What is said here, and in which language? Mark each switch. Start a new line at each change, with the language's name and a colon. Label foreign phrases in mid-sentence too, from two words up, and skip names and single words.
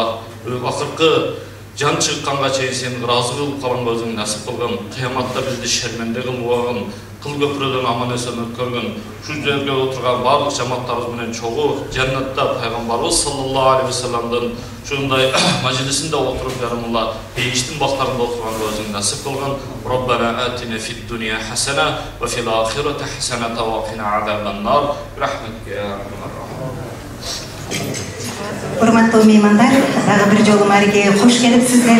Kyrgyz: Акыркы жан чыкканга чейин сени ыраазы кылып калганга өзүң насип кылгын. Кыяматта бизди шерменде кылбагын, кыл көпүрөдөн аман эсен өткөргөн. Ушул жерге отурган баардык жамааттарыбыз менен чогуу жаннатта пайгамбарыбыз
Arabic: صلى الله عليه
Kyrgyz: вассаламдын ушундай мажлисинде отуруп, Ярам Алла, бейиштин бактарында отурганга өзүң насип кылгын.
Arabic: ربنا آتنا في الدنيا حسنة وفي الآخرة حسنة وقنا عذاب النار. برحمتك يا أرحم الراحمين.
Kyrgyz: урматтуу меймандар, дагы бир жолу маарекеге кош келипсиздер.